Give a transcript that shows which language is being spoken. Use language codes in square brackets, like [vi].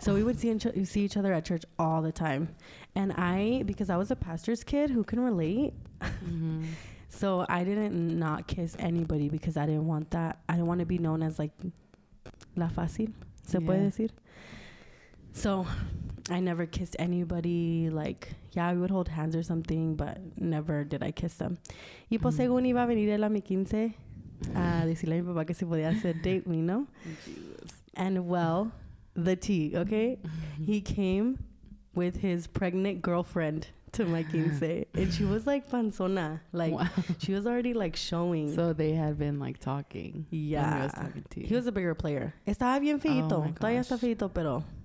[en] So we would see each other at church all the time. And because I was a pastor's kid who can relate, so I didn't not kiss anybody because I didn't want that. I didn't want to be known as like [es] la fácil, se puede decir. [en] So I never kissed anybody. Like, yeah, we would hold hands or something, but never did I kiss them. [es] Y pues según iba a venir él a mi quince a decirle a mi papá que se podía hacer [en] date me, [es] ¿no? [en] Jesus. And well, the tea, okay? He came with his pregnant girlfriend to my quince. And she was like panzona. Like, wow. She was already like showing. So they had been like talking. Yeah. He was talking to you. He was a bigger player. [es] Estaba bien feito. Todavía está feito, pero...